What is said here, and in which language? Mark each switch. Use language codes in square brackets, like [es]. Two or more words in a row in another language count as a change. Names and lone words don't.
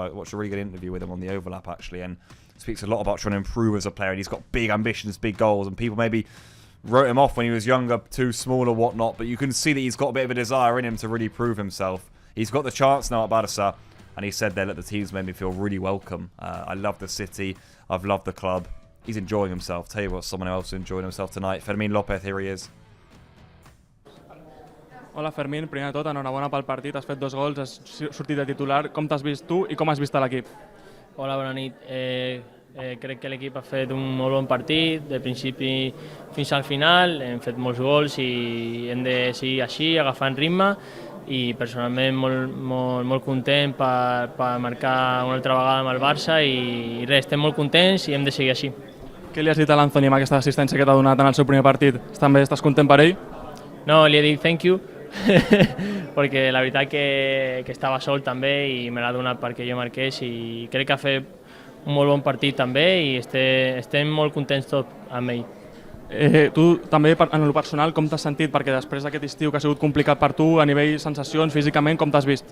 [en] I watched a really good interview with him on the Overlap, actually, and speaks a lot about trying to improve as a player, and he's got big ambitions, big goals, and people maybe wrote him off when he was younger, too small or whatnot, but you can see that he's got a bit of a desire in him to really prove himself. He's got the chance now at Barça, and he said there that the team's made me feel really welcome. I love the city, I've loved the club. He's enjoying himself. Tell you what, someone else enjoying himself tonight. Fermín López, here he is. [ca] Hola Fermín, primer de tot, enhorabona pel partit, has fet 2 gols, has sortit de titular. Com t'has vist tu i com has vist l'equip? Hola, bona nit. Crec que l'equip ha fet un molt bon partit, de principi fins al final, hem fet molts gols i hem de seguir així, agafant ritme, i personalment molt content per marcar una altra vegada amb el Barça i res, estem molt contents i hem de seguir així. Què li has dit a l'Anthony amb aquesta assistència que t'ha donat en el seu primer partit? També estàs content per ell? No, li he dit [en] thank you, [ca] perquè la veritat que estava sol també i me l'ha donat perquè jo marqués i crec que ha fet un molt bon partit també i estem molt contents tots amb ell. Tu també en el personal com t'has sentit? Perquè després d'aquest estiu que ha sigut complicat per tu, a nivell sensacions, físicament, com t'has vist?